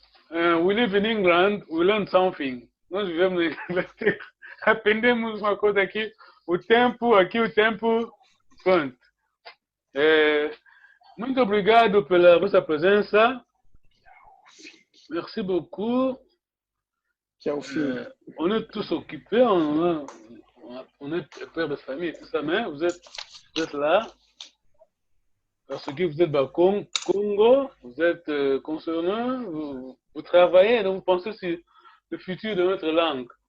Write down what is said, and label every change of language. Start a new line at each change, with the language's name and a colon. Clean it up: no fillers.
English: We live in England, we learn something.
Portuguese: Nós vivemos na Inglaterra, aprendemos uma coisa aqui. O tempo, pronto. Muito obrigado pela vossa presença.
French: Merci beaucoup. On est tous occupés, on est père de famille et tout ça, mais vous êtes là. Parce que vous êtes au Congo, vous êtes concernant, vous travaillez, donc vous pensez sur le futur de notre langue.